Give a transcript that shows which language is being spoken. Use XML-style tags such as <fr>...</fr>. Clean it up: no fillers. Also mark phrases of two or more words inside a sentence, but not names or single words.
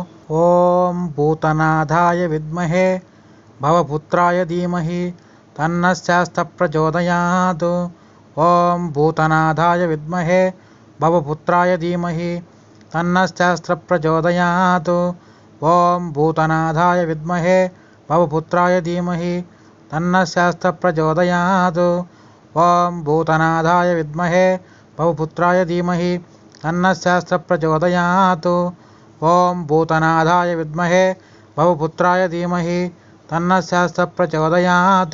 <sa>ॐ भूतनाथाय विद्महे भवपुत्राय धीमहि तन्नः शास्त्रः प्रचोदयात्। ॐ भूतनाथाय विद्महे भवपुत्राय धीमहि तन्नः शास्त्रः प्रचोदयात्। ఓం భూతనాథాయ విద్మహే భవపుత్రాయ ధీమహి తన్నః శాస్త్రః ప్రచోదయాత్. ఓం భూతనాథాయ విద్మహే భవపుత్రాయ ధీమహి తన్నః శాస్త్రః ప్రచోదయాత్. ఓం భూతనాథాయ విద్మహే భవపుత్రాయ ధీమహి తన్నః శాస్త్రః ప్రచోదయాత్.</sa>